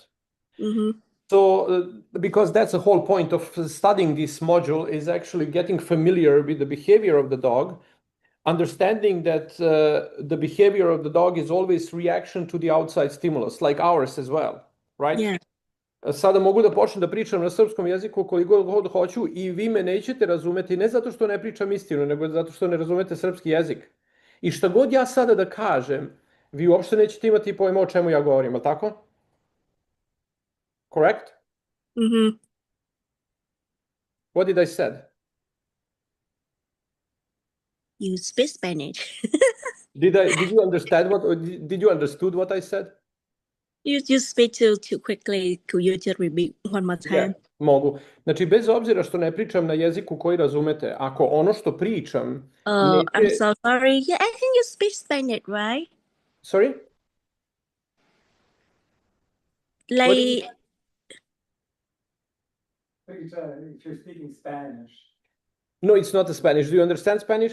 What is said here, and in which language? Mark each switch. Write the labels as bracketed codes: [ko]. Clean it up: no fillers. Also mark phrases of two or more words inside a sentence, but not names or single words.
[en] Mm-hmm. So, because that's the whole point of studying this module is actually getting familiar with the behavior of the dog, understanding that the behavior of the dog is always reaction to the outside stimulus, like ours as well, right? Yeah. [sr] Sada mogu da počnem da pričam na srpskom jeziku koliko god hoću i vi me nećete razumeti, ne zato što ne pričam istinu, nego zato što ne razumete srpski jezik. I šta god ja sada da kažem, vi uopšte nećete imati pojma o čemu ja govorim, ali tako? [en] Correct? Mm-hmm. What did I said? You speak Spanish. Did you understand did you understood what I said? You speak too quickly. Could you just repeat one more time? Yeah, [sr] mogu. Znači, bez obzira što ne pričam na jeziku koji razumete, ako ono što pričam [en] I'm [sr] neće... [en] so sorry. Yeah, I think you speak Spanish, right? Sorry? Like, If you're speaking Spanish. No, it's not Spanish. Do you understand Spanish?